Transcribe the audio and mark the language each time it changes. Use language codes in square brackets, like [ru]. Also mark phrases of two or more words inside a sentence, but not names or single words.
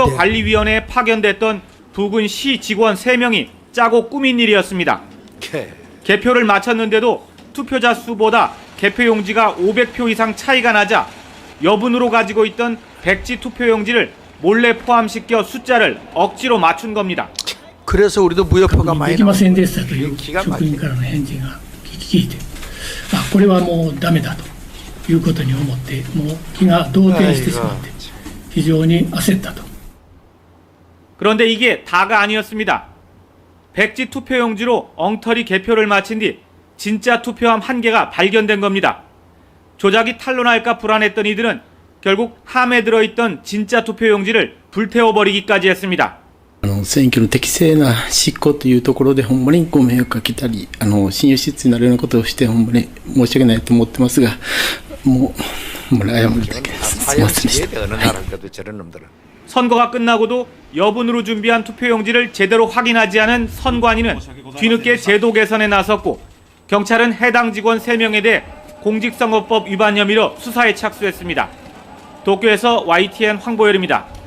[ko] 선거관리위원회에 파견됐던 부근 시 직원 3명이 짜고 꾸민 일이었습니다. 개표를 마쳤는데도 투표자 수보다 개표용지가 500표 이상 차이가 나자 여분으로 가지고 있던 백지 투표용지를 몰래 포함시켜 숫자를 억지로 맞춘 겁니다. 그래서 우리도 무효표가 많이 [ja] できま [ko] 나와요. [ja] せんでしたという職員からの返事が聞いて、これはもうダメだということに思って、もう気が動転してしまって非常に焦ったと。 [ko] 그런데 이게 다가 아니었습니다. 백지 투표용지로 엉터리 개표를 마친 뒤 진짜 투표함 1개가 발견된 겁니다. 조작이 탄로날까 불안했던 이들은 결국 함에 들어있던 진짜 투표용지를 불태워버리기까지 했습니다. [ja] 選挙の適正な執行というところでほんまにご迷惑かけたり、信用失墜になるようなことをしてほんまに申し訳ないと思ってますが、もう謝るだけです。すみませんでした。 [ko] 선거가 끝나고도 여분으로 준비한 투표용지를 제대로 확인하지 않은 선관위는 뒤늦게 제도 개선에 나섰고 경찰은 해당 직원 3명에 대해 공직선거법 위반 혐의로 수사에 착수했습니다. 도쿄에서 YTN 황보열입니다.